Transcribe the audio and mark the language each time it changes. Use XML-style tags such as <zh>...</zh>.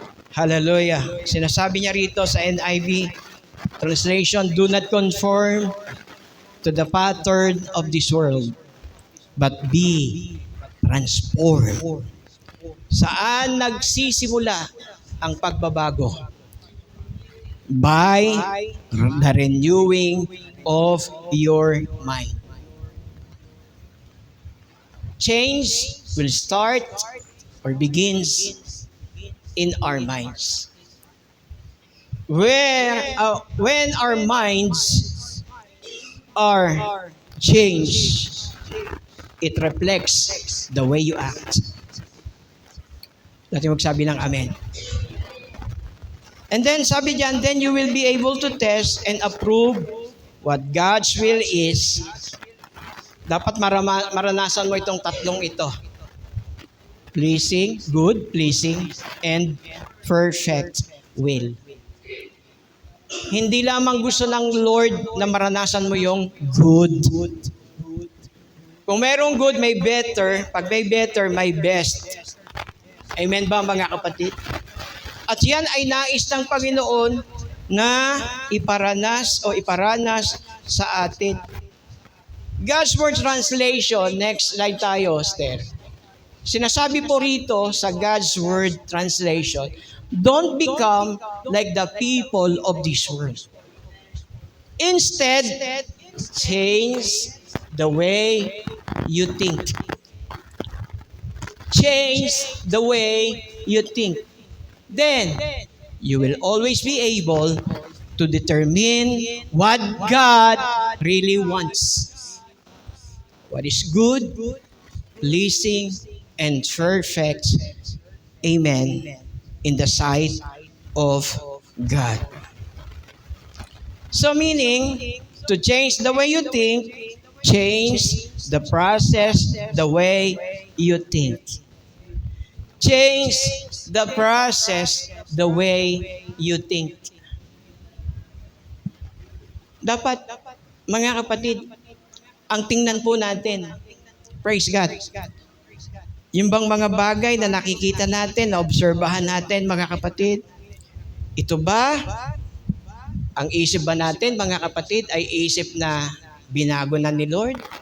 <en>Hallelujah.</en> <tl>Sinasabi niya rito sa</tl> <en>NIV translation, "Do not conform to the pattern of this world, but be transformed."</en> <tl>Saan nagsisimula ang pagbabago?</tl> <en>By the renewing of your mind. Change will start or begins in our minds. When our minds are changed, it reflects the way you act.</en> <tl>Natin magsabi ng amen.</tl> <en>And then</en> <tl>sabi diyan,</tl> <en>then you will be able to test and approve what God's will is.</en> <tl>Dapat maranasan mo itong tatlong ito.</tl> <en>Pleasing, good, pleasing, and perfect will.</en> <tl>Hindi lamang gusto ng Lord na maranasan mo yung good. Kung merong good, may better. Pag may better, may best. Amen ba, mga kapatid? At yan ay nais ng Panginoon na iparanas sa atin.</tl> <en>God's Word Translation, next slide tayo, Esther.</en> <tl>Sinasabi po rito sa</tl> <en>God's Word Translation, don't become like the people of this world. Instead, change the way you think. Change the way you think. Then, you will always be able to determine what God really wants. What is good, pleasing, and perfect, amen, in the sight of God. So meaning, to change the way you think, change the process the way you think. Change the process the way you think.</en> <tl>Dapat, mga kapatid, ang tingnan po natin, praise God, yung bang mga bagay na nakikita natin, na obserbahan natin, mga kapatid, ito ba, ang isip ba natin, mga kapatid, ay isip na binago na ni Lord?</tl>